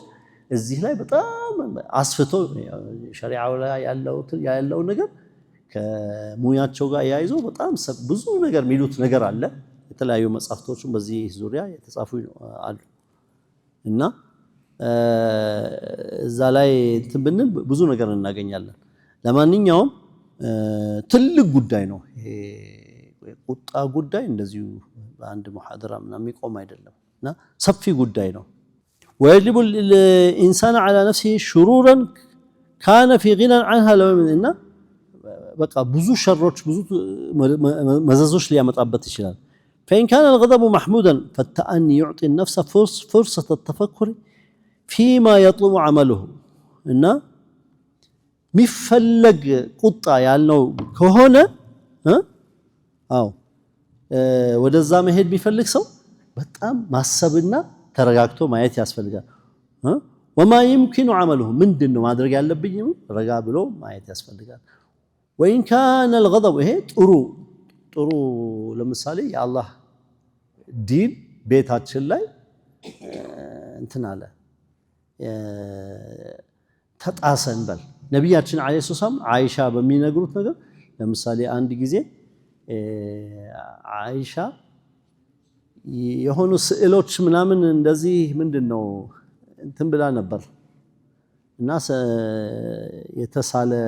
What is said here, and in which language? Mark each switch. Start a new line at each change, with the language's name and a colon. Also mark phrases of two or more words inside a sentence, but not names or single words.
Amharic: እዚህ ላይ በጣም አስፍቶ ሸሪዓው ላይ ያለው ነገር ከሙያቸው ጋር ያይዞ በጣም ብዙ ነገር የሚሉት ነገር አለ። የተለያዩ መጽሐፍቶችም በዚህ ዙሪያ የተጻፉ አሉ እና እዛ ላይ እንትን ብንል ብዙ ነገር እናገኛለን። ለማንኛውም ትልቅ ጉዳይ ነው ይሄ ቁጣ ጉዳይ። እንደዚሁ በአንድ ሙሐደራ ምናምን የሚቆም አይደለም እና ሰፊ ጉዳይ ነው።
Arabic: ويجلب الإنسان على نفسه شرورا كان في غنى عنها لو
Amharic: እና በቃ ብዙ ሸሮች ብዙ መዘዞች ሊያመጣበት ይችላል።
Arabic: فإن كان الغضب محمودا فالتأني يعطي النفس فرصة التفكر فيما يطلب عمله
Amharic: እና ሚፈለግ ቁጣ ያለው ከሆነ አው ወደዛ መሄድ ቢፈልግ ሰው በጣም ማሰብና ተረጋግቶ ማየት ያስፈልጋል።
Arabic: وما يمكن عمله
Amharic: ምንድነው ማድረግ ያለብኝ ረጋ ብሎ ማየት ያስፈልጋል።
Arabic: وإن كان الغضب
Amharic: ይሄ ጥሩ ለምሳሌ የአላህ ዲን ቤታችን ላይ እንትን አለ ተጣሰን በል ነብያችን
Arabic: عليه السلام
Amharic: አይሻ በሚነግሩት ነገር ለምሳሌ አንድ ጊዜ አይሻ የሆኑ ስዕሎች ምናምን እንደዚህ ምንድነው እንትን ብላ ነበር እና የተሳለ